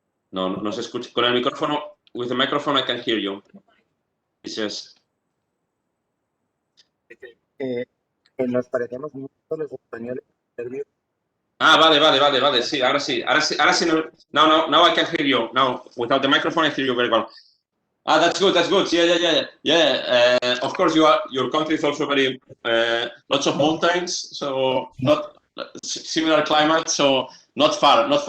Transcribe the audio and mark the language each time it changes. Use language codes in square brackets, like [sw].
[es] No se escucha. Con el micrófono, [en] with the microphone, I can hear you. It's just. [es] Nos parecemos mucho los españoles serbios. Vale. Sí, ahora sí. [en] Now I can hear you. Now, without the microphone, I hear you very well. That's good. Yeah. Of course, your country is also very lots of mountains, so not similar climate, so not far.